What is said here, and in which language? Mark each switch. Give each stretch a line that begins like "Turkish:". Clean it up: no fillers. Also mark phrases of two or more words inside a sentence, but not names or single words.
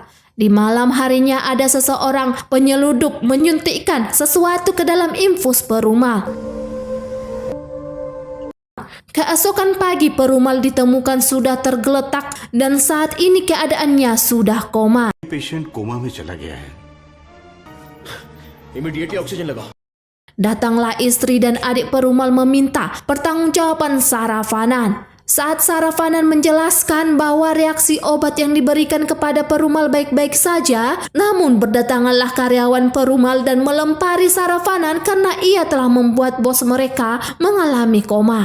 Indonesian: Di malam harinya ada seseorang penyeludup menyuntikkan sesuatu ke dalam infus Perumal. Keesokan pagi Perumal ditemukan sudah tergeletak dan saat ini keadaannya sudah koma.
English: patient coma
Hindi: में चला गया है।
English: immediately oxygen
Hindi: लगाओ।
Indonesian: Datanglah istri dan adik perumal meminta pertanggungjawaban Saravanan. Saat Saravanan menjelaskan bahwa reaksi obat yang diberikan kepada perumal baik-baik saja, namun berdatanganlah karyawan perumal dan melempari Saravanan karena ia telah membuat bos mereka mengalami koma.